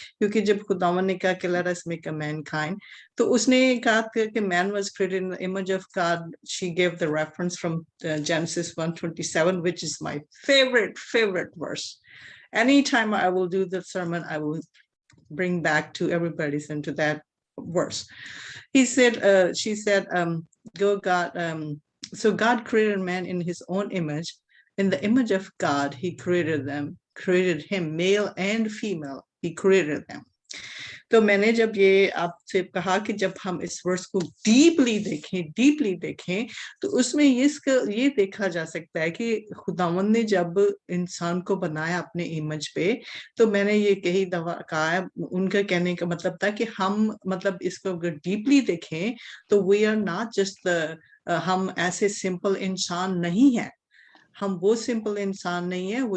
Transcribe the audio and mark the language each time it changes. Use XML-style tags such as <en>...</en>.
<hi>क्योंकि जब खुदावन ने कहा कि</hi> <en>let us make a mankind,</en> <hi>तो उसने कहा कि</hi> <en>Man was created in the image of God. She give the reference from Genesis 1:27, which is my favorite verse. Anytime I will do the sermon, I will bring back to everybody's into that verse. He said, she said, so God created man in his own image. In the image of God, he created them, created him, male and female, he created them.</en> <hi>तो मैंने जब ये आपसे कहा कि जब हम इस वर्स को डीपली देखें तो उसमें ये देखा जा सकता है कि खुदावंद ने जब इंसान को बनाया अपने इमेज पे, तो मैंने ये कई दफा कहा है, उनका कहने का मतलब था कि हम मतलब इसको अगर डीपली देखें तो</hi> <en>we are not just</en> <hi>हम ऐसे सिंपल इंसान नहीं है, हम वो सिंपल इंसान नहीं है.</hi>